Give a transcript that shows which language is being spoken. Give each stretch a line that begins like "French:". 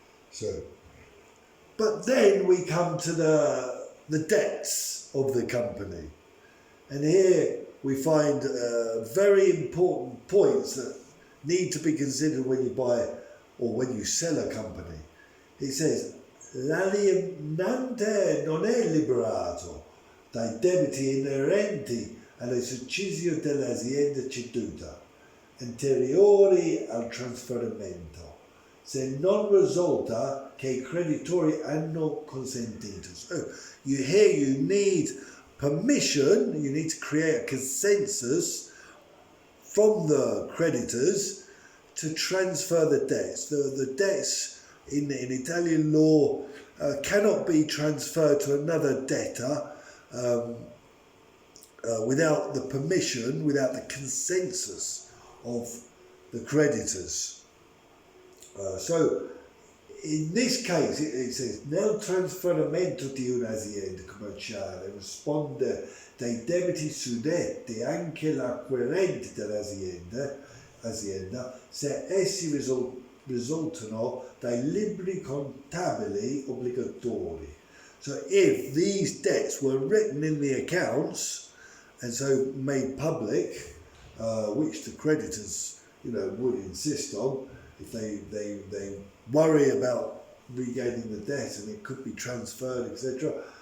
English: So, but then we come to the debts of the company, and here we find very important points that need to be considered when you buy or when you sell a company. It says,
Italian: l'alienante non è liberato dai debiti inerenti all'esercizio dell'azienda ceduta. anteriori al trasferimento, se non risulta che I creditori hanno consentito.
English: So you need permission, you need to create a consensus from the creditors to transfer the debts. The debts in Italian law cannot be transferred to another debtor without the permission, without the consensus of the creditors. So in this case it says
Italian: nel trasferimento di un'azienda commerciale risponde dei debiti suddetti anche l'acquirente dell'azienda se essi risultano dai libri contabili obbligatori.
English: So if these debts were written in the accounts and so made public, which the creditors would insist on, if they worry about regaining the debt and it could be transferred, etc.